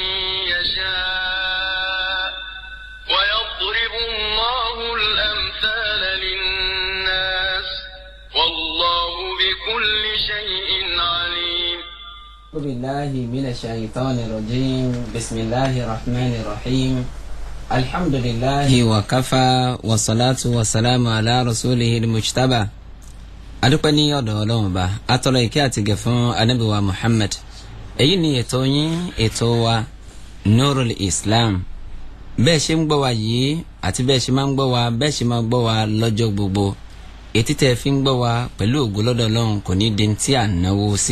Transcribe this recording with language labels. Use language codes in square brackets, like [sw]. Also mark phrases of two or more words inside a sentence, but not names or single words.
[ar] يشاء ويضرب الله الأمثال للناس والله بكل شيء عليم. أعوذ بالله من الشيطان الرجيم بسم الله الرحمن الرحيم الحمد لله وكفى والصلاة والسلام على رسوله المجتبى. [yo] adúpẹ́ ní ọ̀dọ̀ Ọlọ́run Ọba atọrọ ìkẹ́ àti ìgẹ̀ fún Ànábì wa Muhammad. Èyí ni ètò yín ètò wa Nurul Islam. Bẹ́ẹ̀ ṣe ń gbọ́ wa yìí àti bẹ́ẹ̀ ṣe máa ń gbọ́ wa bẹ́ẹ̀ ṣe máa gbọ́ wa lọ́jọ́ gbogbo. Etí tẹ́ fi ń gbọ́ wa pẹ̀lú ògo lọ́dọ̀ Ọlọ́run kò ní di tí à ń náwó sí.